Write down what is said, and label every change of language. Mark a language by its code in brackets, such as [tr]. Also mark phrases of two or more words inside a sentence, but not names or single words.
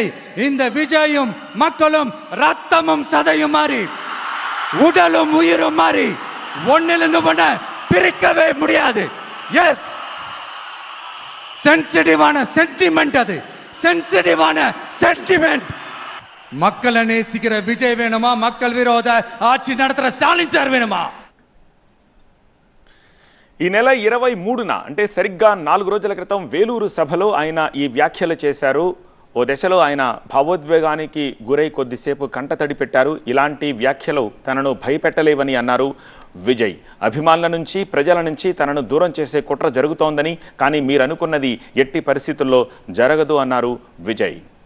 [ta] இந்த விஜயும் மக்களும் ரத்தமும் சதையும் மாறி உடலும் உயிரும் மாறி ஒன்னிலிருந்து பண்ண பிரிக்கவே முடியாது. எஸ், [en] sensitive sentiment, [ta] அது [en] sensitive sentiment. [ta] மக்களை நேசிக்கிற விஜய் வேணுமா, மக்கள் விரோத ஆட்சி நடத்துற ஸ்டாலின் சார் வேணுமா? [te] ఈ నెల 23న అంటే సరిగ్గా 4 రోజుల క్రితం వేలూరు సభలో ఆయన ఈ వ్యాఖ్యలు చేశారు. ఓ దశలో ఆయన భావోద్వేగానికి గురై కొద్దిసేపు కంటతడి పెట్టారు. ఇలాంటి వ్యాఖ్యలు తనను భయపెట్టలేవని అన్నారు విజయ్. అభిమానుల నుంచి ప్రజల నుంచి తనను దూరం చేసే కుట్ర జరుగుతోందని, కానీ మీరనుకున్నది ఎట్టి పరిస్థితుల్లో జరగదు అన్నారు విజయ్.